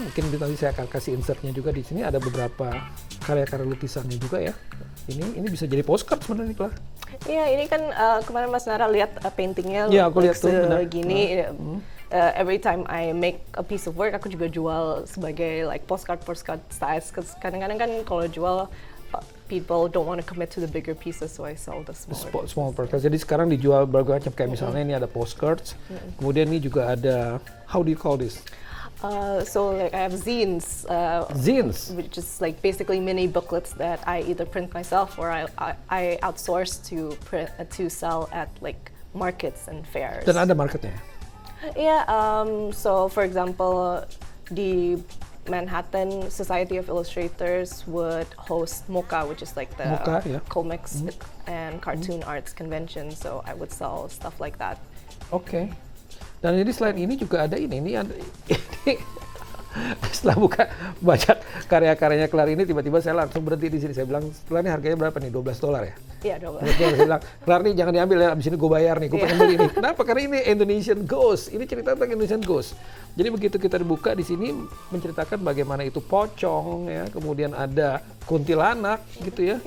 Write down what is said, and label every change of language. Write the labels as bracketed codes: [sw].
[id] Mungkin nanti saya akan kasih insertnya juga di sini. Ada beberapa karya-karya lukisannya juga ya. Ini bisa jadi postcard sebenarnya, Flar. Iya, ini kan kemarin Mas Nara lihat paintingnya Iya, aku lihat tuh, benar. segini. [en] Every time I make a piece of work, [id] aku juga jual sebagai [en] like postcard size. [id] Kadang-kadang kan kalau jual [en] people don't want to commit to the bigger pieces, so I sell the smaller. Small postcards. [id] Jadi sekarang dijual berbagai macam, kayak misalnya ini ada postcards. Kemudian ini juga ada, [en] how do you call this? So like I have zines. Zines. Which is like basically mini booklets that I either print myself or I outsource to print to sell at like markets and fairs. [id] Dan ada marketnya. Yeah. [en] So for example, the Manhattan Society of Illustrators would host MoCA, which is like the MoCA, yeah. comics and cartoon arts convention. So I would sell stuff like that. Oke. [id] Dan jadi selain ini juga ada ini ada, ini setelah baca karya-karyanya Flar ini, tiba-tiba saya langsung berhenti di sini. Saya bilang, Flar ini harganya berapa nih? $12 ya? Iya, $12. Saya bilang, Flar nih jangan diambil ya, abis ini gue bayar nih, gue pengen beli ini. Kenapa? Karena ini Indonesian Ghost. Ini cerita tentang Indonesian Ghost. Jadi begitu kita dibuka di sini menceritakan bagaimana itu pocong ya, kemudian ada kuntilanak gitu ya.